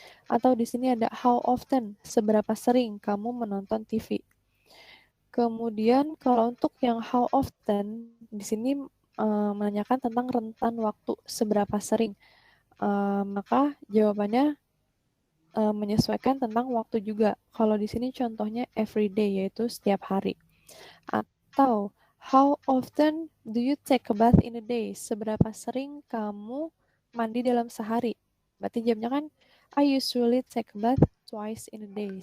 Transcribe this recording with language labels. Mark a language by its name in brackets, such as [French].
[Indonesian] Atau di sini ada how often? Seberapa sering kamu menonton TV? Kemudian kalau untuk yang how often di sini menanyakan tentang rentan waktu seberapa sering. Maka jawabannya menyesuaikan tentang waktu juga. Kalau di sini contohnya every day, yaitu setiap hari. [English] Atau how often do you take a bath in a day? [Indonesian] Seberapa sering kamu mandi dalam sehari? Berarti jawabnya kan [English] I usually take a bath twice in a day.